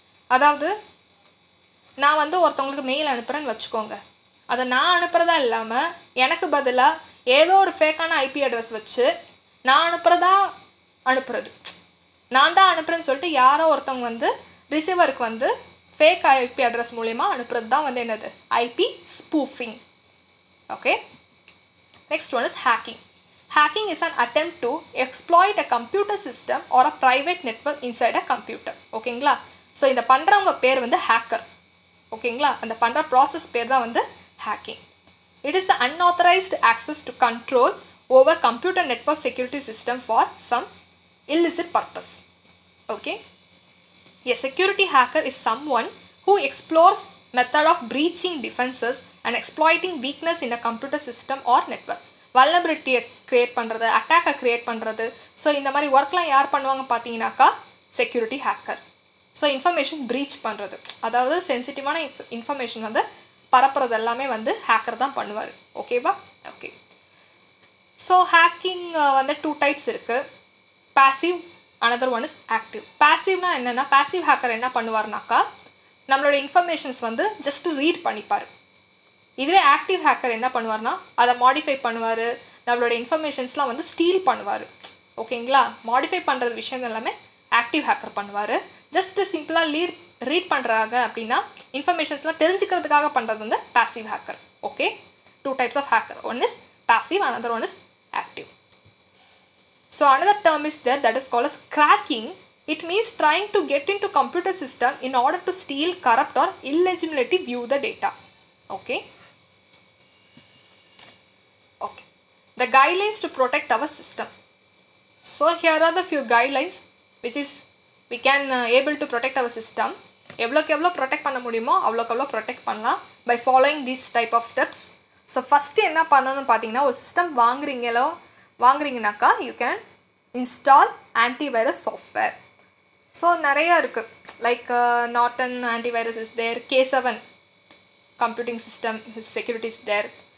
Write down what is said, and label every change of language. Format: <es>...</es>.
<ta>அதாவது நான் வந்து ஒருத்தவங்களுக்கு மெயில் அனுப்புகிறேன்னு வச்சுக்கோங்க, அதை நான் அனுப்புகிறதா இல்லாமல் எனக்கு பதிலாக ஏதோ ஒரு ஃபேக்கான ஐபி அட்ரஸ் வச்சு நான் அனுப்புறது, நான் தான் அனுப்புகிறேன்னு சொல்லிட்டு யாரோ ஒருத்தவங்க வந்து ரிசீவருக்கு வந்து ஃபேக் ஐபி அட்ரஸ் மூலயமா அனுப்புறது தான் வந்து என்னது IP spoofing.</ta> <en>Okay, next one is hacking. Hacking is an attempt to exploit a computer system or a private network inside a computer.</en> <ta>ஓகேங்களா? ஸோ இந்த பண்ணுறவங்க பேர் வந்து ஹேக்கர். ஓகேங்களா? அந்த பண்ணுற ப்ராசஸ் பேர் தான் வந்து hacking.</ta> <en>It is the unauthorized access to control over computer network security system for some illicit purpose. Okay? A security hacker is someone who explores method of breaching defenses and exploiting weakness in a computer system or network.</en> <ta>வல்னபிலிட்டியை create பண்ணுறது, அட்டாக்கை create பண்ணுறது. So இந்த மாதிரி ஒர்க்லாம் யார் பண்ணுவாங்க பார்த்தீங்கன்னாக்கா security hacker. So information preach பண்ணுறது, அதாவது சென்சிட்டிவான இன்ஃபர்மேஷன் வந்து பரப்புறது எல்லாமே வந்து ஹேக்கர் தான் பண்ணுவார். ஓகேவா? ஓகே, ஸோ ஹேக்கிங் வந்து 2 டைப்ஸ் இருக்குது.</ta> <en>Passive, another one is active.</en> <ta>பாசிவ்னா என்னென்னா, பாசிவ் ஹேக்கர் என்ன பண்ணுவார்னாக்கா நம்மளோட இன்ஃபர்மேஷன்ஸ் வந்து ஜஸ்ட் ரீட் பண்ணிப்பார். இதுவே ஆக்டிவ் ஹேக்கர் என்ன பண்ணுவார்னா அதை மாடிஃபை பண்ணுவார், நம்மளோட இன்ஃபர்மேஷன்ஸ்லாம் வந்து ஸ்டீல் பண்ணுவார். ஓகேங்களா? மாடிஃபை பண்ணுறது விஷயம் எல்லாமே ஆக்டிவ் ஹேக்கர் பண்ணுவார். ஜஸ்ட் சிம்பிளாக ரீட் பண்ணுறாங்க அப்படின்னா இன்ஃபர்மேஷன்ஸ்லாம் தெரிஞ்சுக்கிறதுக்காக பண்ணுறது வந்து passive hacker.</ta> <en>Okay, 2 types of hacker. One is passive, another one is active. So another term is there that is called as cracking. It means trying to get into computer system in order to steal, corrupt or illegitimately view the data. Okay. Okay. The guidelines to protect our system. So here are the few guidelines which is we can able to protect our system.</en> <ta>எவ்வளோக்கு எவ்வளோ protect பண்ண முடியுமோ அவ்வளோக்கு எவ்வளோ protect பண்ணலாம்</ta> <en>by following these type of steps.</en> <ta>So first என்ன பண்ணணும்னு பார்த்தீங்கன்னா, ஒரு system வாங்குறீங்கனாக்கா</ta> <en>You can install antivirus software. So</en> <ta>நிறையா இருக்குது,</ta> <en>Like Norton antivirus is there, K7 computing system security is there.</en>